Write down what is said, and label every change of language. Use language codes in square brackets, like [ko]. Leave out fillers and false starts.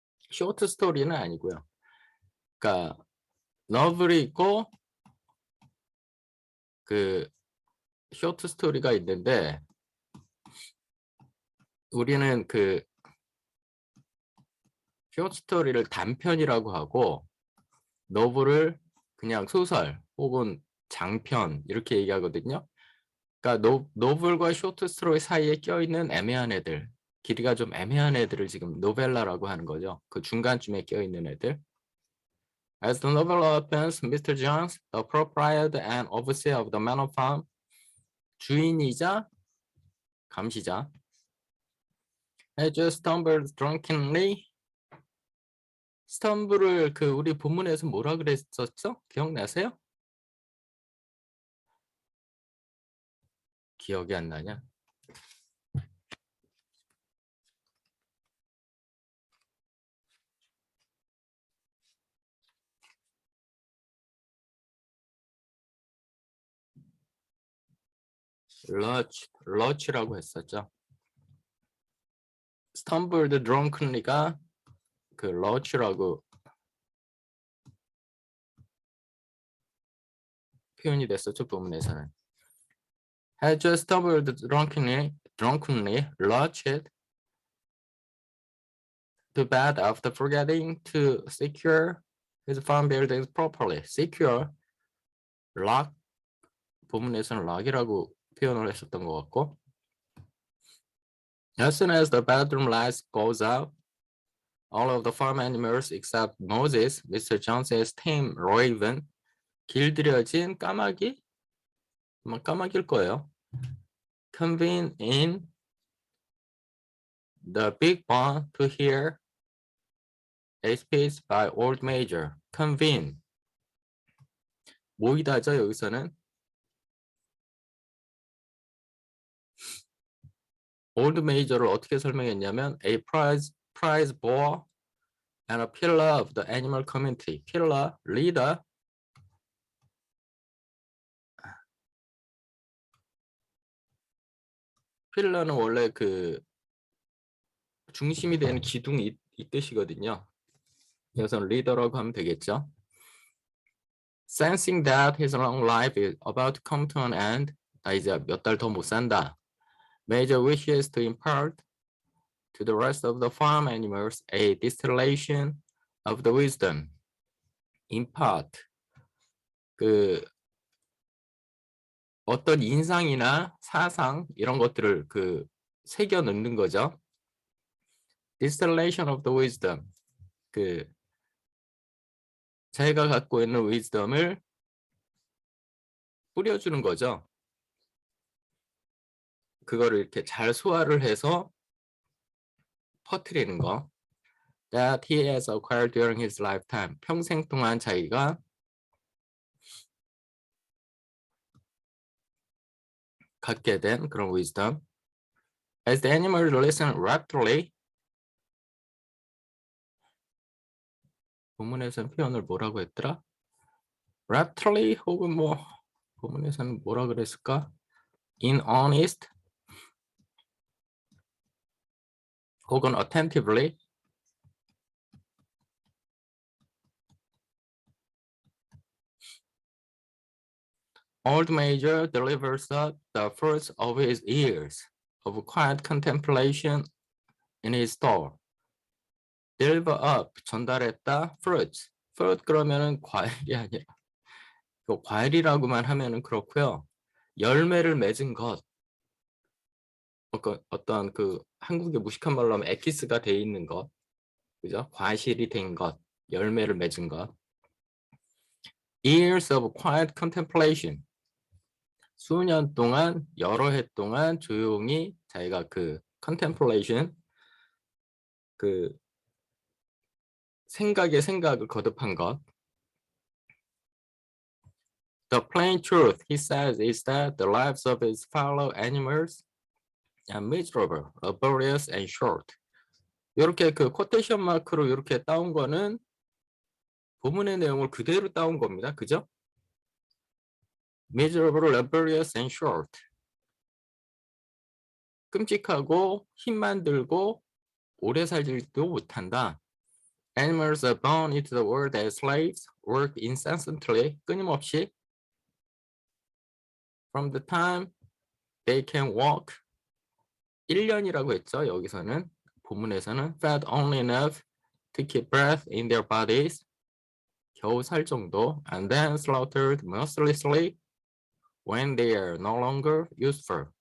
[ko] 쇼트 스토리는 아니고요. 그러니까 너블이 있고 그 쇼트 스토리가 있는데 우리는 그 쇼트 스토리를 단편이라고 하고 노블을 그냥 소설 혹은 장편 이렇게 얘기하거든요. 그러니까 노블과 쇼트 스토리 사이에 껴있는 애매한 애들, 길이가 좀 애매한 애들을 지금 노벨라라고 하는 거죠. 그 중간쯤에 껴있는 애들. [en] As the novel opens, Mr. Jones, the proprietor and overseer of the manor farm, [ko] 주인이자 감시자, [en] had just stumbled drunkenly. [ko] 스텀블을 그 우리 본문에서 뭐라 그랬었죠? 기억나세요? 기억이 안 나냐? 러치라고 했었죠. [en] stumbled drunkenly [ko] 가 그 러치라고 표현이 됐었죠, 본문에서는. [en] Had just stumbled drunkenly lurched to bed after forgetting to secure his farm buildings properly. [ko] secure, lock, 본문에서는 lock이라고 표현을 했었던 것 같고. [en] As soon as the bedroom lights goes out, all of the farm animals except Moses, Mr. Jones's tame raven, [ko] 길들여진 까마귀? 아마 까마귀일 거예요. [en] Convene in the big barn to hear a speech by Old Major. [ko] Convene. 모이다죠, 여기서는. [en] Old Major를 [ko] 어떻게 설명했냐면 [en] a prize boar and a pillar of the animal community. pillar, leader. [ko] 필러는 원래 그 중심이 되는 기둥이 이 뜻이거든요. 여기서는 리더라고 하면 되겠죠. [en] Sensing that his long life is about to come to an end, [ko] 나 이제 몇 달 더 못 산다. [en] Major wishes to impart to the rest of the farm animals a distillation of the wisdom. [ko] impart, 그 어떤 인상이나 사상 이런 것들을 그 새겨 넣는 거죠. [en] distillation of the wisdom, [ko] 그 자기가 갖고 있는 wisdom을 뿌려주는 거죠. 그거를 이렇게 잘 소화를 해서 퍼뜨리는 거. [en] That he has acquired during his lifetime. [ko] 평생 동안 자기가 갖게 된 그런 wisdom. [en] As the animals listen raptly. [ko] 본문에서는 표현을 뭐라고 했더라? raptly 혹은 뭐 본문에서는 뭐라 그랬을까? [en] in earnest 혹은 attentively. Old Major delivers the fruits of his years of quiet contemplation in his store. Deliver up, 전달했다, fruits. [ko] fruit 그러면은 과일이 아니라 과일이라고만 하면은 그렇고요. 열매를 맺은 것, 어떤 그 한국의 무식한 말로 하면 엑기스가 돼 있는 것, 그죠? 과실이 된 것, 열매를 맺은 것. [en] Years of quiet contemplation. [ko] 수년 동안, 여러 해 동안 조용히 자기가 그 contemplation, 그 생각에 생각을 거듭한 것. [en] The plain truth, he says, is that the lives of his fellow animals are miserable, laborious, and short. [ko] 이렇게 그 코테이션 마크로 이렇게 따온 거는 본문의 내용을 그대로 따온 겁니다. [en] 그죠? Miserable, laborious, and short. [ko] 끔찍하고 힘만 들고 오래 살지도 못한다. [en] Animals are born into the world as slaves, work incessantly, 끊임없이. From the time they can walk, [ko] 1년이라고 했죠. 여기서는 본문에서는 [en] fed only enough to keep breath in their bodies, [ko] 겨우 살 정도, [en] and then slaughtered mercilessly when they are no longer useful.